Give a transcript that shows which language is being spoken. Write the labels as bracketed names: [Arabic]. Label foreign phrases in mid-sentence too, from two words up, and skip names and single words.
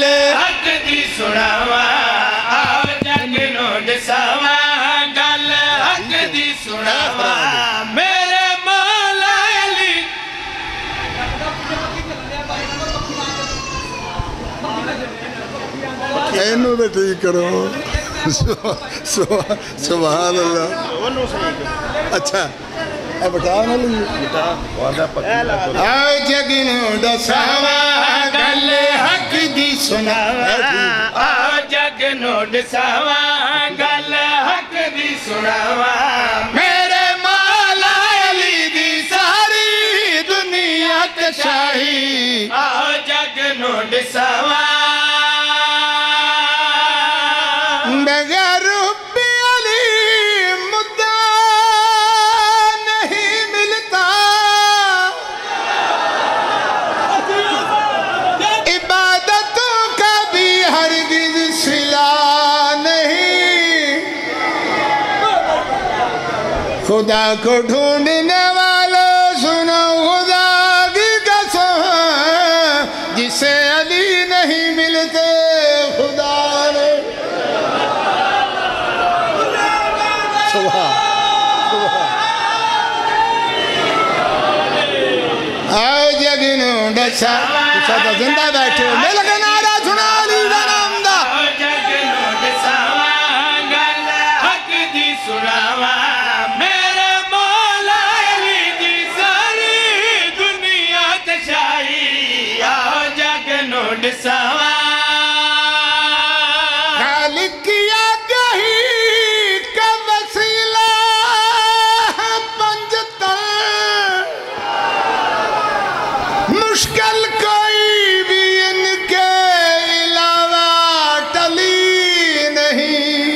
[Punjabi] حق دی سناواں. آؤ جگ نو دساواں گل حق دی سناواں. میرے مولا علی اینو تے ٹھیک کرو. [Arabic] سبحان اللہ. [Punjabi] اچھا اے بٹا نہ لئی. او جگ نو دساواں گل حق دی سناواں. آؤ جگ نو دساواں گل حق دی سناواں. میرے مولا علی دی ساری دنیا تے شاہی. آؤ جگ نو دساواں [Urdu] بغیر حب علی مدعا نہیں ملتا. عبادتوں کا بھی ہرگز صلہ نہیں. خدا کو ڈھونڈنے والوں سنو خدا کی قسم جسے علی نہیں ملتے خدا نے. [Punjabi] آؤ جگ نو دساواں زندہ بیٹھے ہو میں لگا نعرہ سنا علی دا نام دا. آؤ جگ نو دساواں گل حق دی سناواں. میرے مولا علی دی ساری دنیا تے شاہی. آؤ جگ نو دساواں [Urdu] خالق کی آگاہی کا وسیلہ ہے پنجتن. مشکل کوئی بھی ان کے علاوہ ٹلی نہیں.